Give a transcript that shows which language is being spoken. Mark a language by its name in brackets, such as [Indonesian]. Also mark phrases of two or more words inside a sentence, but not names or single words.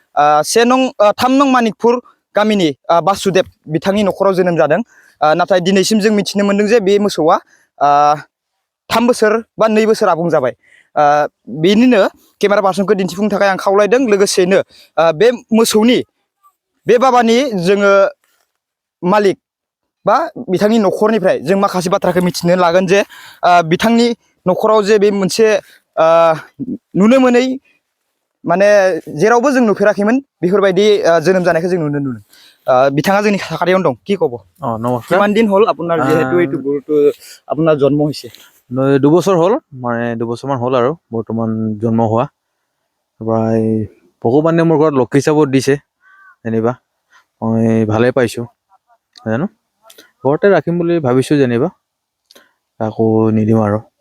[Bodo] 3 नं मानिकपुर गामिनि बासुदेब बिथांनि न'खराव जोनोम जादों नाथाय दिनैसिम जों मिथिनो मोनदों जे बे मोसौआ 3 बोसोर बा 2 बोसोर आबुं जाबाय बेनिनो केमेरा पार्सनखौ दिन्थिफुंनो थाखाय आं खावलायदों लोगोसेनो बे मोसौनि बे बाबानि जोङो मालिक बा बिथांनि न'खरनिफ्राय जों माखासे बाथ्राखौ मिथिनो लागोन जे बिथांनि न'खराव जे बे मोनसे नुनो मोनै माने जेरावबो जों नुफेराखैमोन बेफोरबायदि जोनोम जानायखौ जों नुनो मोनो बिथाङा जोंनि साखाथियावनो दं [Assamese] কি ক'ব নমস্কাৰ কিমান দিন হ'ল আপোনাৰ যেহেতু এইটো গৰুটো আপোনাৰ জন্ম হৈছে 2 বছৰ হ'ল মানে 2 বছৰমান হ'ল আৰু বৰ্তমান জন্ম হোৱা প্ৰায় ভগৱানে মোৰ ঘৰত লক্ষী হিচাপত দিছে যেনিবা মই ভালে পাইছোঁ জানো ঘৰতে ৰাখিম বুলি ভাবিছোঁ যেনিবা আকৌ নিদিম আৰু